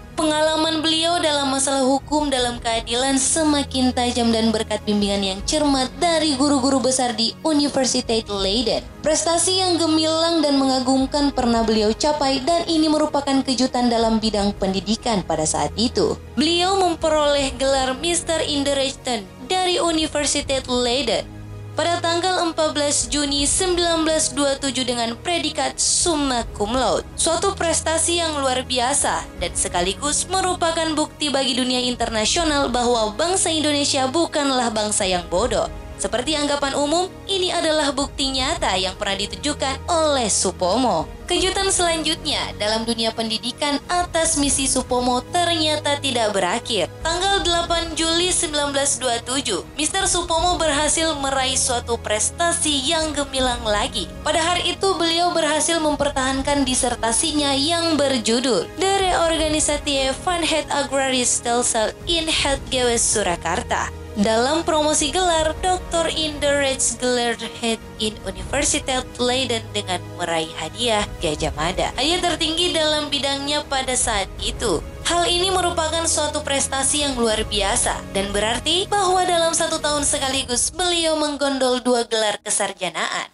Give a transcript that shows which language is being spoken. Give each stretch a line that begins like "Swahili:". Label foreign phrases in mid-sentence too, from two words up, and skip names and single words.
Indonesian: Pengalaman beliau dalam masalah hukum dalam keadilan semakin tajam dan berkat bimbingan yang cermat dari guru-guru besar di Universiteit Leiden. Prestasi yang gemilang dan mengagumkan pernah beliau capai dan ini merupakan kejutan dalam bidang pendidikan pada saat itu. Beliau memperoleh gelar Mr. in the Rechten dari Universiteit Leiden. pada tanggal 14 Juni 1927 dengan predikat
Latin: summa cum laude.
Indonesian: Suatu prestasi yang luar biasa dan sekaligus merupakan bukti bagi dunia internasional bahwa bangsa Indonesia bukanlah bangsa yang bodoh. Seperti anggapan umum, ini adalah bukti nyata yang pernah ditujukan oleh Supomo. Kejutan selanjutnya dalam dunia pendidikan atas misi Supomo ternyata tidak berakhir. Tanggal 8 Juli 1927, Mr. Supomo berhasil meraih suatu prestasi yang gemilang lagi. Pada hari itu beliau berhasil mempertahankan disertasinya yang berjudul De Reorganisatie van het Agrarisch Stelsel in het Gewest Surakarta. Dalam promosi gelar Dr. in the Rechtsgeleerdheid in Universiteit Leiden dengan meraih hadiah Gajah Mada, hadiah tertinggi dalam bidangnya pada saat itu. Hal ini merupakan suatu prestasi yang luar biasa dan berarti bahwa dalam 1 tahun sekaligus beliau menggondol 2 gelar kesarjanaan.